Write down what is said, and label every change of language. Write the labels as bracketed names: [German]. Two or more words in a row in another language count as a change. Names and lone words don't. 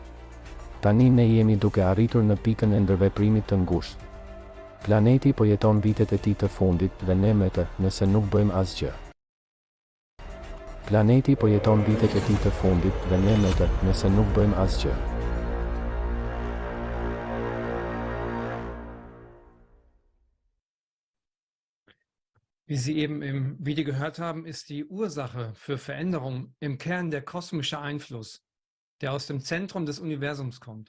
[Albanian] Tani ne jemi duke arritur në pikën e ndërveprimit të ngushtë. Planeti po jeton vitet e tij të fundit dhe ne me të, nëse nuk bëjmë asgjë. Planeti po jeton vitet e tij të fundit dhe ne me të, nëse nuk bëjmë asgjë. [German] Wie Sie eben im Video gehört haben, ist die Ursache für Veränderungen im Kern der kosmische Einfluss, der aus dem Zentrum des Universums kommt.